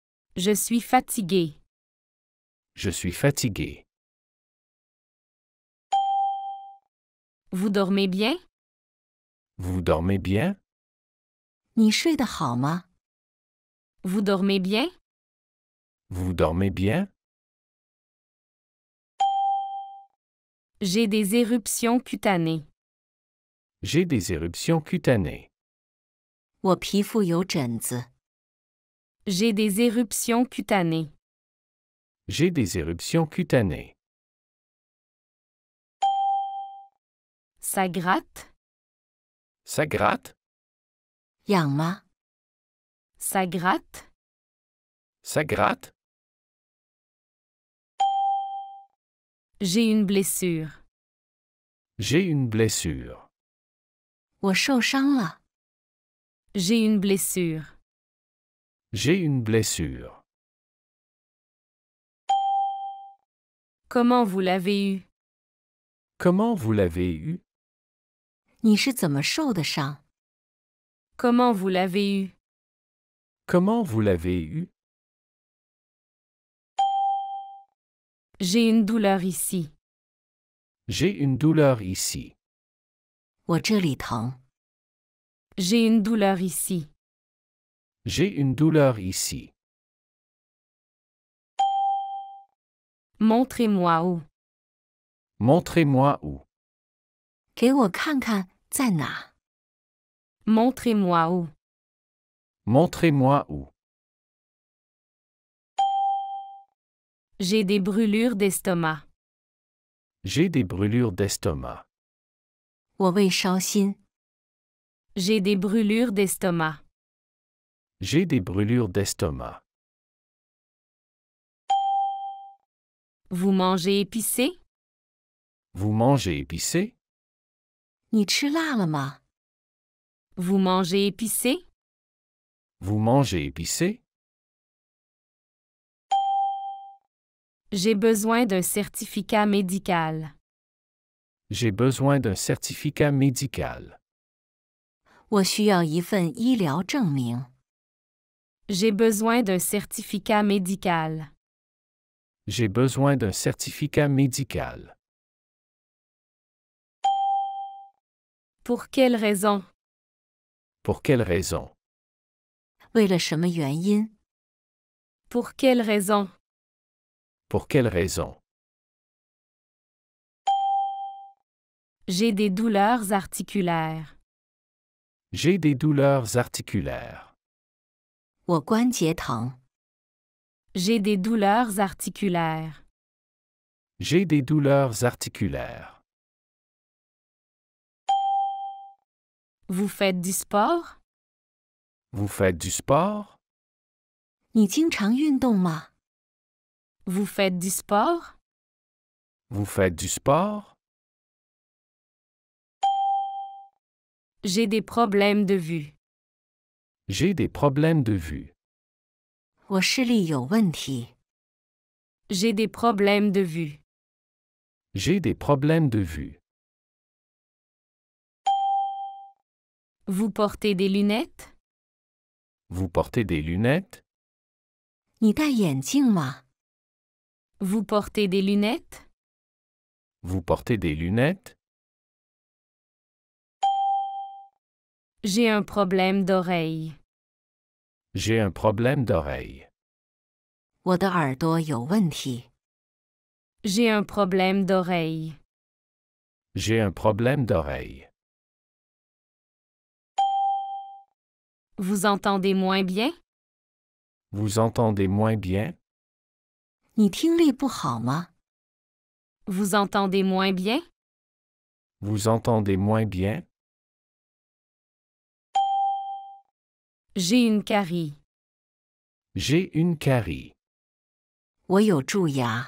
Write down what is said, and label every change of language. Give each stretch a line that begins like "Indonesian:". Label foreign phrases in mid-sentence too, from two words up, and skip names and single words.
French: Je suis fatigué. Je suis fatigué. Vous dormez bien? Vous dormez bien?
Chinese: 你睡得好吗？
French: Vous dormez bien? Vous dormez bien? J'ai des éruptions cutanées. J'ai des éruptions cutanées.
Chinese: 我皮肤有疹子。
French: J'ai des éruptions cutanées. J'ai des éruptions cutanées. Ça gratte? Ça gratte?
Chinese: 痒吗？
French: Ça gratte? Ça gratte? J'ai une blessure. J'ai une blessure.
Chinese: 我受伤了。
French: J'ai une blessure. J'ai une blessure. Comment vous l'avez eu? Comment vous l'avez eu?
Chinese: 你是怎么受的伤？
French: Comment vous l'avez eu? Comment vous l'avez eu? J'ai une douleur ici. J'ai une douleur ici.
Chinese: 我这里疼。
French: J'ai une douleur ici. J'ai une douleur ici. Montrez-moi où. Montrez-moi où.
Chinese: 给我看看在哪。
French: Montrez-moi où. Montrez-moi où. J'ai des brûlures d'estomac. J'ai des brûlures d'estomac.
Chinese: 我胃烧心。
French: J'ai des brûlures d'estomac. J'ai des brûlures d'estomac. Vous mangez épicé? Vous mangez épicé?
Chinese: 你吃辣了吗？
French: Vous mangez épicé? Vous mangez épicé? J'ai besoin d'un certificat médical. J'ai besoin d'un certificat médical.
Chinese: 我需要一份医疗证明。
French: J'ai besoin d'un certificat médical. J'ai besoin d'un certificat médical. Pour quelle raison? Pour quelle raison?
Chinese: 为了什么原因？
French: Pour quelle raison? Pour quelle raison? J'ai des douleurs articulaires. J'ai des douleurs articulaires.
Chinese: 我关节疼。
French: J'ai des douleurs articulaires. J'ai des douleurs articulaires. Vous faites du sport? Vous faites du sport?
Chinese: 你经常运动吗？
French: Vous faites du sport? Vous faites du sport? J'ai des problèmes de vue. J'ai des problèmes de vue.
Chinese: 我视力有问题。
French: J'ai des problèmes de vue. J'ai des problèmes de vue. Vous portez des lunettes? Vous portez des lunettes?
Chinese: 你戴眼镜吗？
French: Vous portez des lunettes? Vous portez des lunettes? J'ai un problème d'oreille. J'ai un problème d'oreille.
Chinese: 我的耳朵有问题。
French: J'ai un problème d'oreille. J'ai un problème d'oreille. Vous entendez moins bien? Vous entendez moins bien?
Chinese: 你听力不好吗？
French: Vous entendez moins bien? Vous entendez moins bien? J'ai une carie. J'ai une carie.
Chinese: 我有蛀牙。